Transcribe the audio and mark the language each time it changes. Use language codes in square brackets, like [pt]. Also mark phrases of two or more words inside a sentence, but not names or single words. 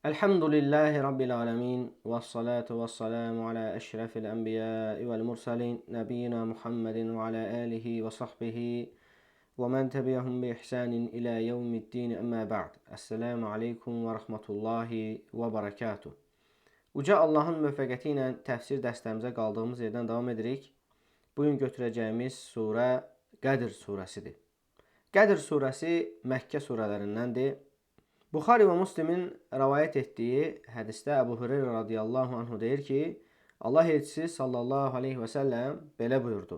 [ar] الحمد لله رب العالمين. والصلاة والسلام على أشرف الأنبياء والمرسلين. نبينا محمد وعلى آله وصحبه ومن تبعهم بإحسان إلى يوم الدين أما بعد. السلام عليكم ورحمة الله وبركاته. [az] Uca Allahın müvəffəqiyyəti ilə təfsir dərslərimizə qaldığımız yerdən davam edirik. Bugün götürəcəyimiz surə Qədr surəsidir. Qədr surəsi Məkkə surələrindəndir. Buxari və Müslimin rəvayət etdiyi hədisdə Əbu Hüreyrə [ar] رضي الله عنه [az] deyir ki, Allah elçisi [ar] صلى الله عليه وسلم [az] belə buyurdu.